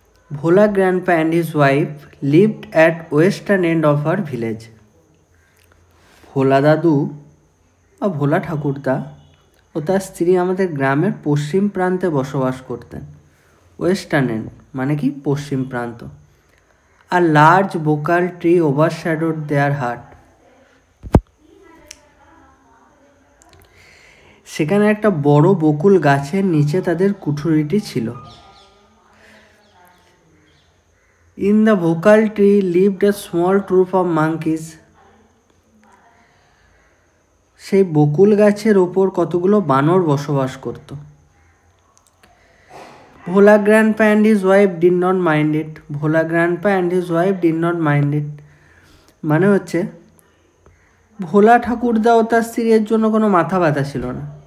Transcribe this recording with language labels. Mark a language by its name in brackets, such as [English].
[English] Bhola grandpa and his wife lived at western end of our village. [Bangla] ভোলা দাদু বা ভোলা ঠাকুরদা ও তার স্ত্রী আমাদের গ্রামের পশ্চিম প্রান্তে বসবাস করতেন। ওয়েস্টার্ন এন্ড মানে কি পশ্চিম প্রান্ত। আর [English] Large bakul tree overshadowed their heart. [Bangla] সেখানে একটা বড় বকুল গাছের নিচে তাদের কুঠুরিটি ছিল। [English] In the vocal tree lived a small troop of monkeys. [Bangla] সেই বকুল গাছের ওপর কতগুলো বানর বসবাস করত। [English] Bhola grandpa and his wife did not mind it. Bhola grandpa and his wife did not mind it. [Bangla] মানে হচ্ছে ভোলা ঠাকুরদা ও তার স্ত্রীর জন্য কোনো মাথা ব্যথা ছিল না।